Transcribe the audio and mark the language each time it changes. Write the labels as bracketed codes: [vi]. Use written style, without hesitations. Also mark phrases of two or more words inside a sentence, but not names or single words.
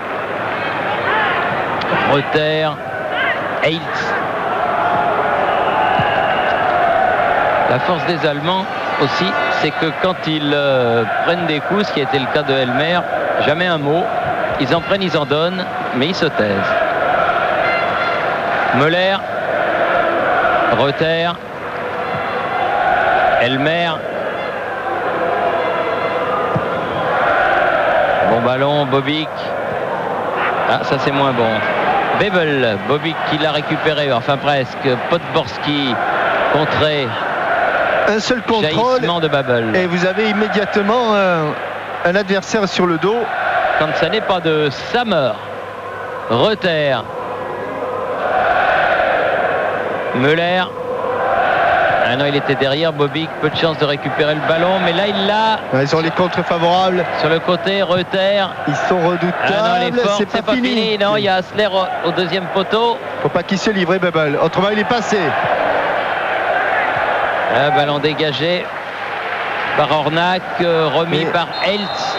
[fr] Reuter. Heiltz. La force des Allemands aussi, c'est que quand ils prennent des coups, ce qui a été le cas de Elmer, jamais un mot. Ils en prennent, ils en donnent, mais ils se taisent. Müller. Reuter. Elmer. Bon ballon, Bobic. Ah, ça c'est moins bon. Bebel, Bobic qui l'a récupéré, enfin presque. Podborski, contré. Un seul contrôle de Babel. Et vous avez immédiatement un adversaire sur le dos. Quand ça n'est pas de Sammer. Reuter. Müller. Ah non, il était derrière. Bobic, peu de chance de récupérer le ballon, mais là il l'a. Ils ont les contres favorables. Sur le côté, Reuter. Ils sont redoutables. Ah non, c'est pas fini. Non, il y a Hassler au deuxième poteau. Faut pas qu'il se livre, Babel. Autrement, il est passé. Un ballon dégagé par Ornac, remis par Heiltz.